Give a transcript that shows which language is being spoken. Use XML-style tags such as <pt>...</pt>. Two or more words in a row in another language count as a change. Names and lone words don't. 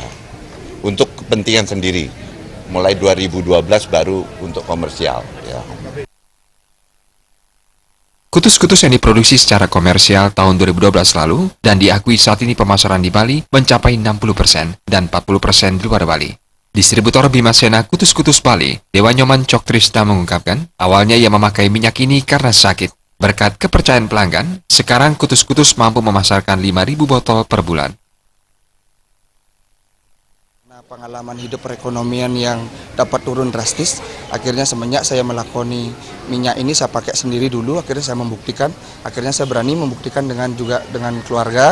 <id>Untuk kepentingan sendiri. Mulai 2012 baru untuk komersial. Ya. Kutus yang diproduksi secara komersial tahun 2012 lalu dan diakui saat ini pemasaran di Bali mencapai 60% dan 40% di luar Bali. Distributor Bimasena Kutus Bali, Dewa Nyoman Cok Trisna mengungkapkan, awalnya ia memakai minyak ini karena sakit. Berkat kepercayaan pelanggan, sekarang Kutus mampu memasarkan 5.000 botol per bulan. Pengalaman hidup perekonomian yang dapat turun drastis, akhirnya semenjak saya melakoni minyak ini saya pakai sendiri dulu, akhirnya saya berani membuktikan dengan keluarga.</id>